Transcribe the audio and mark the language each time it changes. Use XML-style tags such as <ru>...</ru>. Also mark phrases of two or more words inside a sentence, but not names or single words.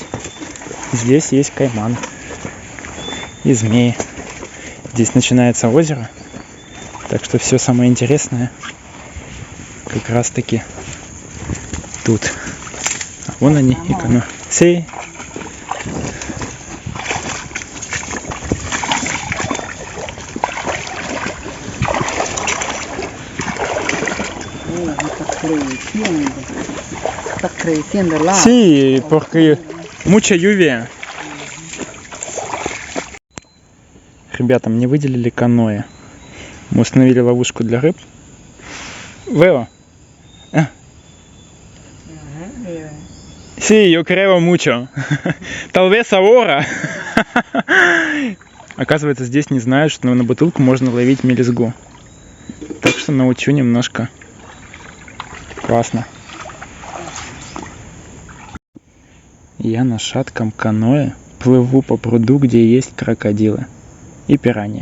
<ru>Здесь есть кайман и змеи. Здесь начинается озеро. Так что все самое интересное как раз таки тут. А вон они, и кано. Сей.</ru> <es>Sí, porque mucha lluvia.</es> <ru>Ребята, мне выделили каноэ. Мы установили ловушку для рыб.</ru> <es>Veo. Sí, yo creo mucho. Tal vez ahora.</es> <ru>Оказывается, здесь не знают, что на бутылку можно ловить мелюзгу. Так что научу немножко. Классно. Я на шатком каноэ плыву по пруду, где есть крокодилы и пираньи.</ru>